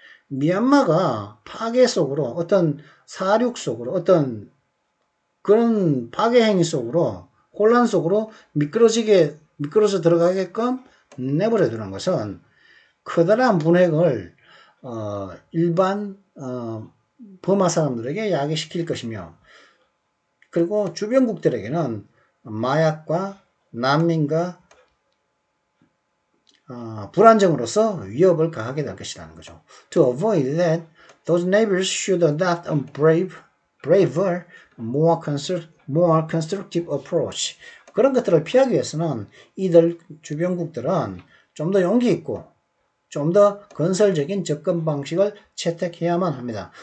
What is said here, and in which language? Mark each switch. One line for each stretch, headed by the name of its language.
Korean: 미얀마가 파괴 속으로 어떤 사륙 속으로 어떤 그런 파괴 행위 속으로 혼란 속으로 미끄러져 들어가게끔 내버려 두는 것은 커다란 분획을 일반 버마 사람들에게 야기시킬 것이며 그리고 주변국들에게는 마약과 난민과 불안정으로서 위협을 가하게 될 것이라는 거죠.
English: To avoid that, those neighbors should adopt a braver, more constructive approach.
Korean: 그런 것들을 피하기 위해서는 이들 주변국들은 좀 더 용기 있고 좀 더 건설적인 접근 방식을 채택해야만 합니다.